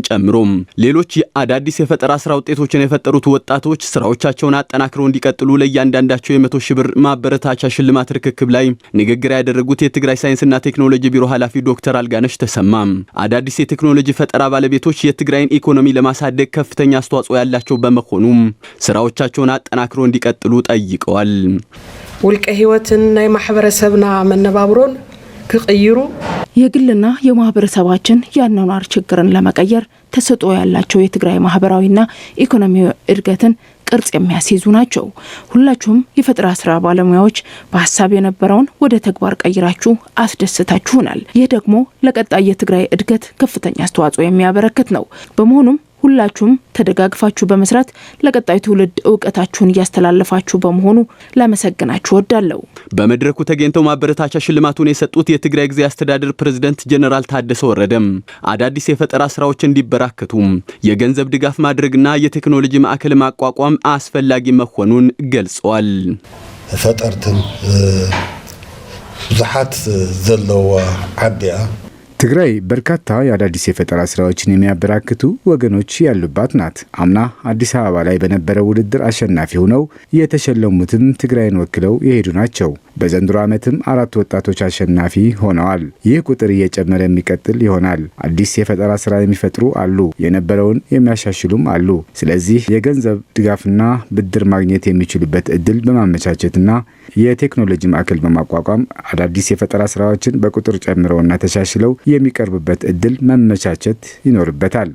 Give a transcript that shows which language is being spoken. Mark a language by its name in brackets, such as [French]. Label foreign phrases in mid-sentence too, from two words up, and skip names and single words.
[Amharic] ጨምሮ ሌሎች አዳዲስ የፈጠራ ስራ ውጤቶችን የፈጠሩት ወጣቶች ስራዎቻቸውን አጠናክረው እንዲቀጥሉ ለእያንዳንዳቸው የ100,000 ብር ማበረታቻ ሽልማት ርክክብ ላይ ንግግር ያደረጉት የትግራይ ሳይንስና ቴክኖሎጂ ቢሮ ኃላፊ ዶክተር አልጋነሽ ተሰማ አዳዲስ የቴክኖሎጂ ፈጠራ ባለቤቶች የትግራይን ኢኮኖሚ ለማሳደግ ከፍተኛ አስተዋጽኦ ያላቸው በመሆኑ ስራዎቻቸውን አጠናክረው እንዲቀጥሉ ጠይቀዋል። [Tigrinya] ውልቀ ህይወትን ናይ ማህበረሰብና መነባብሮን ክቀይሩ [Amharic] የግልና የማህበረሰባችን ያኗኗር ችግርን ለመቀየር ተሰጥኦ ያላቸው የትግራይ ማህበራዊና ኢኮኖሚያዊ እድገትን ቅርጽ የሚያስይዙ ናቸው። ሁላችሁም የፈጠራ ስራ ባለሙያዎች በሐሳብ የነበረውን ወደ ተግባር ቀይራችሁ አስደስታችሁናል። ይህ ደግሞ ለቀጣይ የትግራይ እድገት ከፍተኛ አስተዋጽኦ የሚያበረክት ነው። በመሆኑም ሁላችሁም ተደጋግፋችሁ በመስራት ለቀጣይ ትውልድ ዕውቀታችሁን እያስተላለፋችሁ በመሆኑ ላመሰግናችሁ ወዳለሁ። በመድረኩ ተገኝተው ማበረታቻ ሽልማቱን የሰጡት የትግራይ ጊዜያዊ አስተዳደር ፕሬዝዳንት ጀነራል ታደሰ ወረደም አዳዲስ የፈጠራ ስራዎች እንዲበራከቱ የገንዘብ ድጋፍ ማድረግና የቴክኖሎጂ ማዕከል ማቋቋም አስፈላጊ መሆኑን ገልጸዋል። [Tigrinya] ፈጠርትን ብዙሓት ዘለዋ ዓድያ [Amharic] ትግራይ በርካታ የአዳዲስ የፈጠራ ስራዎችን የሚያበራክቱ ወገኖች ያሉባት ናት። አምና አዲስ አበባ ላይ በነበረው ውድድር አሸናፊ ሆነው የተሸለሙትም ትግራይን ወክለው የሄዱ ናቸው። በዘንድሮ ዓመትም 4 ወጣቶች አሸናፊ ሆነዋል። ይህ ቁጥር እየጨመረ የሚቀጥል ይሆናል። አዲስ የፈጠራ ስራ የሚፈጥሩ አሉ፣ የነበረውን የሚያሻሽሉም አሉ። ስለዚህ የገንዘብ ድጋፍና ብድር ማግኘት የሚችሉበት እድል በማመቻቸትና የቴክኖሎጂ ማዕከል በማቋቋም አዳዲስ የፈጠራ ስራዎችን በቁጥር ጨምረውና ተሻሽለው የሚቀርብበት እድል መመቻቸት ይኖርበታል።